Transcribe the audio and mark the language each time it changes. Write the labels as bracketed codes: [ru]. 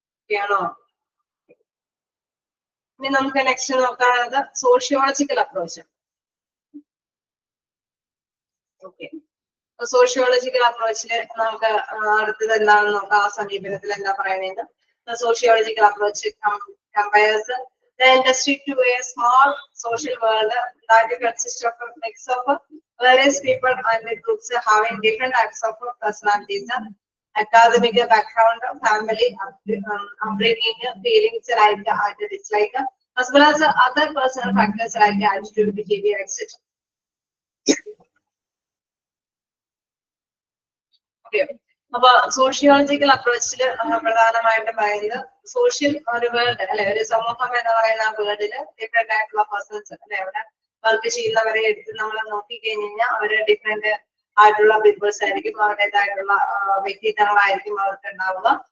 [ml] ആണോ? ഇനി നമുക്ക് next നോക്കാനുള്ളത് sociological approach. Okay, sociological അപ്രോച്ചില് നമുക്ക് അടുത്തത് എന്താണെന്ന് നോക്കാം. ആ സമീപനത്തിൽ എന്താ പറയുന്നത്? [en] Sociological approach compares the industry to a small social world that consists of a mix of various people and groups having different types of personalities, academic background, family upbringing, feelings like and dislike, as well as other personal factors like attitude, behavior, etc. Okay. [ml] അപ്പൊ sociological അപ്രോച്ചില് പ്രധാനമായിട്ട് പറയുന്നത് social ഒരു world അല്ലെ, ഒരു സമൂഹം എന്ന് പറയുന്ന ആ വേൾഡില് ഡിഫറെന്റ് ആയിട്ടുള്ള പേഴ്സൺസ് അല്ലെ, അവിടെ വർക്ക് ചെയ്യുന്നവരെ എടുത്ത് നമ്മൾ നോക്കിക്കഴിഞ്ഞാൽ അവര് ഡിഫറെന്റ് ആയിട്ടുള്ള പീപ്പിൾസ് ആയിരിക്കും, അവരുടേതായിട്ടുള്ള വ്യക്തിത്വങ്ങളായിരിക്കും അവർക്ക് ഉണ്ടാവുക.